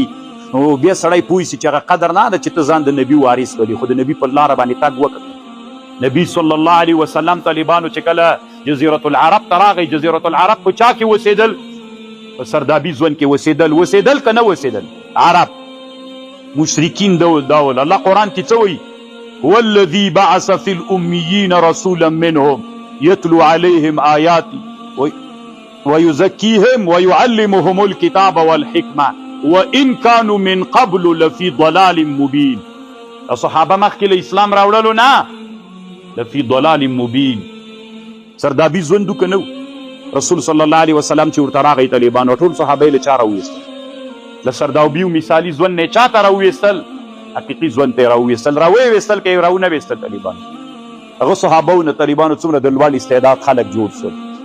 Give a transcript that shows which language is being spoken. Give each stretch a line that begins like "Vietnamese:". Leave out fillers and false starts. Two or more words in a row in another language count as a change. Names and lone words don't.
Pashto: نو بیا سړی پوه شي چې هغه قدر نه ده چې ته ځان د نبي وارث ولې، خو د نبي په لاره باندې تګ وکړه. نبي
Arabic: صلی الله علیه وسلم
Pashto: طالبانو چې کله جزیرة العرب ته راغی، جزیرة العرب په چا کې اوسېدل؟ په سردابي ژوند کې اوسېدل که نه اوسېدل؟ عرب مشرکین دول. الله قرآن کې څه وایي؟
Arabic: هو الذي بعث في الأميين رسولا منهم يتلو عليهم آياته ويزكيهم ويعلمهم الكتاب والحكمة وإن كانوا من قبل لفي ضلال مبين.
Pashto: صحابه مخکې له اسلام راوړلو نه
Arabic: لفي ضلال مبين.
Pashto: سردابي ژوند که نه رسول
Arabic: صلی الله علیه وسلم
Pashto: چې ورته راغی طالبانو ټول صحابه یې له چا راوویستل؟ له سردابي مثالي ژوند نه چا ته راوویستل؟ حقیقي ژوند ته یې راوویستل. راویستل که یې راونه ویستل طالبانو؟ هغه صحابو نه طالبانو څومره د لوړ استعداد خلک جوړ شول.